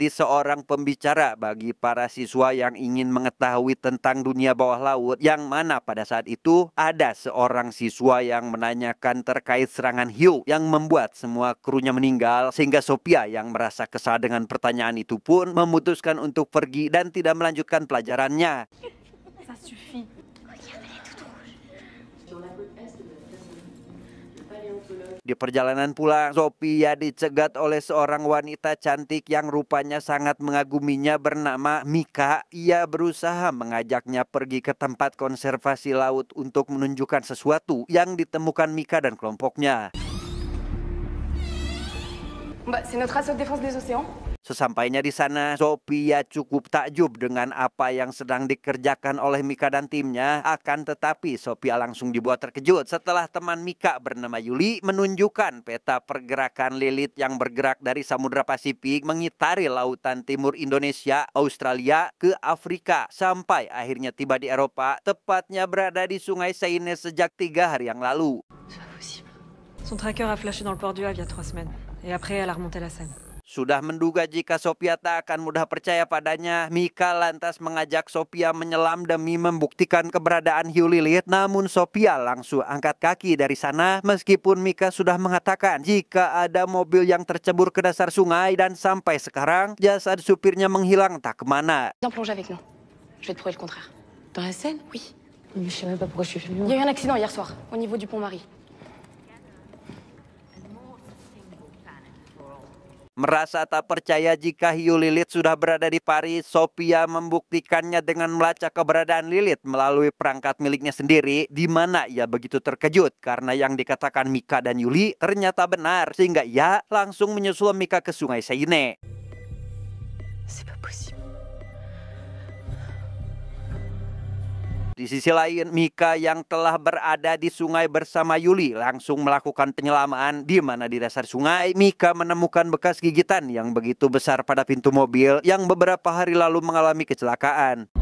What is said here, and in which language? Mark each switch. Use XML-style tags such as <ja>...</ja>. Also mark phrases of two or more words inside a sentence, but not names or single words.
<id>seorang pembicara bagi para siswa yang ingin mengetahui tentang dunia bawah laut, yang mana pada saat itu ada seorang siswa yang menanyakan terkait serangan hiu yang membuat semua krunya meninggal, sehingga Sophia yang merasa kesal dengan pertanyaan itu pun memutuskan untuk pergi dan tidak melanjutkan pelajarannya.</id> <fr>Ça suffit.</fr> <id>Di perjalanan pulang, Sophia dicegat oleh seorang wanita cantik yang rupanya sangat mengaguminya bernama Mika. Ia berusaha mengajaknya pergi ke tempat konservasi laut untuk menunjukkan sesuatu yang ditemukan Mika dan kelompoknya.</id> <fr>Bah, c'est notre assaut de défense des océans.</fr> <id>Sesampainya di sana, Sophia cukup takjub dengan apa yang sedang dikerjakan oleh Mika dan timnya. Akan tetapi, Sophia langsung dibuat terkejut setelah teman Mika bernama Yuli menunjukkan peta pergerakan Lilith yang bergerak dari Samudra Pasifik mengitari lautan timur Indonesia, Australia, ke Afrika, sampai akhirnya tiba di Eropa, tepatnya berada di Sungai Seine sejak 3 hari yang lalu.</id> <fr>C'est pas possible. Son tracker a flashé dans le port du Havre il y a 3 semaines. Et après, elle a remonté la Seine.</fr> <id>Sudah menduga jika Sophia tak akan mudah percaya padanya, Mika lantas mengajak Sophia menyelam demi membuktikan keberadaan hiu Lilith. Namun Sophia langsung angkat kaki dari sana meskipun Mika sudah mengatakan jika ada mobil yang tercebur ke dasar sungai dan sampai sekarang jasad supirnya menghilang tak kemana.</id> <fr>Viens plonger avec nous. Je vais te prouver le contraire. Dans la Seine? Oui. Mais je sais même pas pourquoi je suis venue. Il y a eu un accident hier soir, au niveau du pont-Marie.</fr> <id>Merasa tak percaya jika hiu Lilith sudah berada di Paris, Sophia membuktikannya dengan melacak keberadaan Lilith melalui perangkat miliknya sendiri, di mana ia begitu terkejut karena yang dikatakan Mika dan Yuli ternyata benar, sehingga ia langsung menyusul Mika ke Sungai Seine.</id> <fr>C'est pas possible.</fr> <id>Di sisi lain, Mika yang telah berada di sungai bersama Yuli langsung melakukan penyelaman, di mana di dasar sungai Mika menemukan bekas gigitan yang begitu besar pada pintu mobil yang beberapa hari lalu mengalami kecelakaan.</id>